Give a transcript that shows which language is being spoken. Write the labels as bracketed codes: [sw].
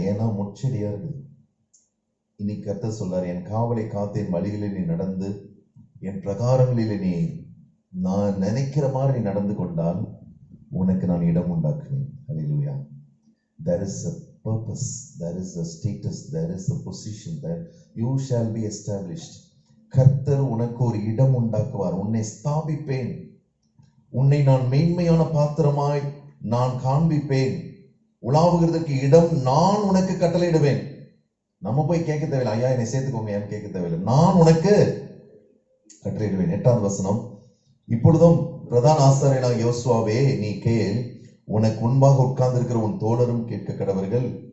[ta] ஏன்னா முச்செடியா இருக்கு. இன்னைக்கு கர்த்தர் சொல்றாரு, என் காவலை காத்து என் வழிகளில் நீ நடந்து, என் பிரகாரங்களில் நீ நான் நினைக்கிற மாதிரி நீ நடந்து கொண்டால் உனக்கு நான் இடம் உண்டாக்குவேன். ஹல்லேலூயா. [en] There is a purpose, there is a status, there is a position, that you shall be established. [ta] கர்த்தர் உனக்கு ஒரு இடம் உண்டாக்குவார். உன்னை ஸ்தாபிப்பேன். உன்னை நான் மேன்மையான பாத்திரமாய் நான் காண்பிப்பேன். உலாவுகிறதுக்கு இடம் நான் உனக்கு கட்டளையிடுவேன். நம்ம போய் கேட்க தேவையில்லை, ஐயா என்னை சேர்த்துக்கோங்க ஏன் கேட்க தேவையில்லை. நான் உனக்கு கட்டளையிடுவேன். 8வது வசனம், இப்பொழுதும் பிரதான ஆசாரியனாகிய யோசுவாவே நீ கேள், உனக்கு முன்பாக உட்கார்ந்து இருக்கிற உன் தோழரும் கேட்க கடவர்கள்.